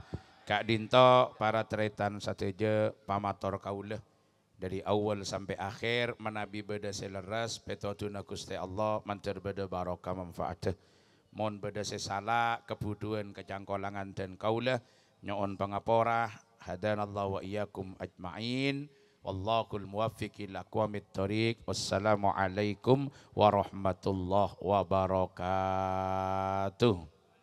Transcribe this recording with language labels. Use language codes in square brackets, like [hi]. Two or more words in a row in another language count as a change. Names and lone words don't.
[mad] Kak Dinto para teretan sateja pamator kaula dari awal sampai akhir menabi beda seleras petotuna Gusti Allah mantar beda barokah manfaat. Mohon beda sesala kebuduan kecangkolangan dan kaula nyoon pangapora [ar] هدانا الله وإياكم أجمعين. والله الموفق إلى أقوم الطريق. والسلام عليكم ورحمة الله وبركاته.